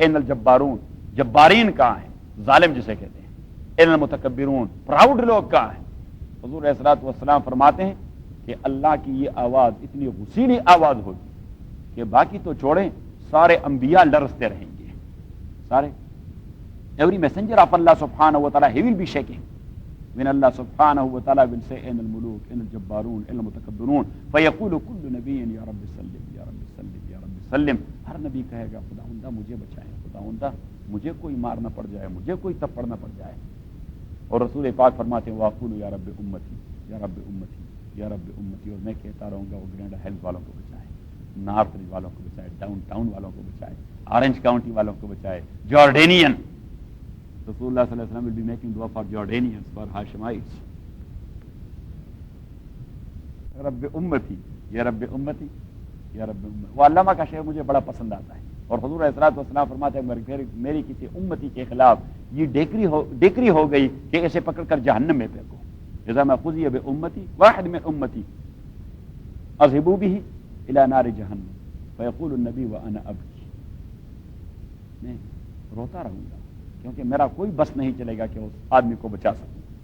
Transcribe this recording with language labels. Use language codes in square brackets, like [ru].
[ar] ان الجبارون, [ur] جبارین کہاں ہیں, ظالم جسے کہتے ہیں. [ar] ان المتکبرون, [ur] پراؤڈ لوگ کہاں ہیں. حضور علیہ الصلوۃ والسلام فرماتے ہیں کہ اللہ کی یہ آواز اتنی غسیلی آواز ہوگی کہ باقی تو چھوڑیں سارے انبیاء لرزتے رہیں گے. [en] سارے every messenger of Allah subhanahu wa ta'ala he will be shaking when Allah subhanahu wa ta'ala will say [ar] in al-muluk in al-jabbarun in al-mutakabbirun فيقول كل نبي يا رب سلم [en] يا رب سلم يا رب سلم. [ur] ہر نبی کہے گا خداوندہ مجھے بچائیں, خداوندہ مجھے کوئی مار نہ پڑ جائے, مجھے کوئی تپڑ نہ پڑ جائے. اور رسول پاک فرماتے ہیں [ar] واقول یا رب امتی [ur] یا رب امتی یا رب امتی, اور میں کہتا رہوں گا وہ گرینڈا ہیلز والوں کو بچائے, نارتھ ریج والوں کو بچائے, ڈاؤن ٹاؤن والوں کو بچائے, آرنج کاؤنٹی والوں کو بچائے, جارڈینین. [en] رسول اللہ صلی اللہ علیہ وسلم will be making dua for Jordanians, for Hashemites. [ar] رب امتی یا رب امتی یا رب امتی. [ur] وہ علامہ کا شعر مجھے بڑا پسند آتا ہے. اور حضور علیہ الصلوۃ والسلام فرماتے ہیں میری کسی امتی کے خلاف یہ ڈیکری ہو گئی کہ اسے پکڑ کر جہنم میں پھینکو. [ar] اذا ما قضی بامتی واحد من امتی اذهبوا به الى نار جہنم فیقول النبی وانا ابکی, [ur] میں روتا رہوں گا کیونکہ میرا کوئی بس نہیں چلے گا کہ اس آدمی کو بچا سکوں.